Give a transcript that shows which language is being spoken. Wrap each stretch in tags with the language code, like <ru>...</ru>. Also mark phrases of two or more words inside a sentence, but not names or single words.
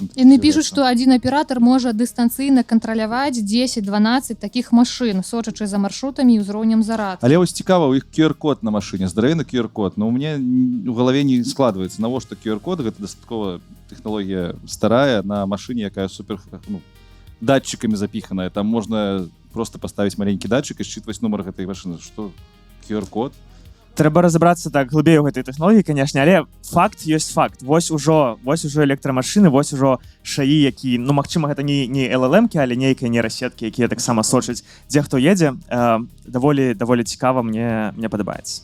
<be>Яны пішуць, што адзін аператар можа дыстанцыйна кантраляваць 10-12 такіх машын, сочачы за маршрутамі і ўзроўнем зарадкі. Але вось цікава, у іх QR-код на машыне, здаравейны QR-код, но у мяне у галаве не складваецца, навошта QR-код, гэта дастаткова тэхналогія старая на машыне, якая супер</be> <ru>датчиками запиханая. Там можно просто поставить маленький датчик и считывать номер этой машины. Что? QR-код?</ru> <be>Трэба разобрацца так глыбей у гэтай тэхналогіі, канешне, але факт ёсць факт. Вось ужо электрамашыны, вось ужо шаі, які, ну, магчыма, гэта не LLM-кі, але нейкія нейрасеткі, якія таксама сочаць, дзе хто едзе. Даволі цікава, мне падабаецца.</be>